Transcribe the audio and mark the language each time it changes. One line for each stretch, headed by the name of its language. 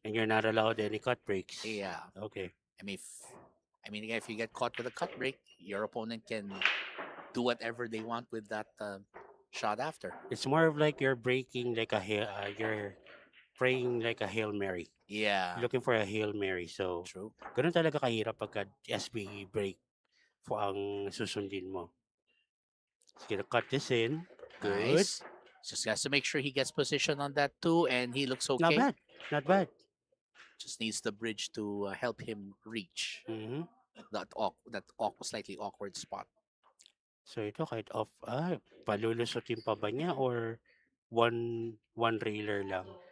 English: And you're not allowed any cut breaks. yeah. Okay. Again, if you get caught with a cut break, your opponent can do whatever they want with that shot after. It's more of like you're breaking like you're praying like a Hail Mary. Yeah. Looking for a Hail Mary. So, True.
Filipino: ganun talaga kahirap pagka SB break for ang susundin mo. Sige,
English: cut this in. Good. Nice. Just has to make sure he gets position on that too, and he looks okay. Not bad. Not bad. Just needs the bridge to help him reach Mhm. that slightly awkward spot.
Filipino: So ito kahit off, palulusotin pa ba niya or one railer lang?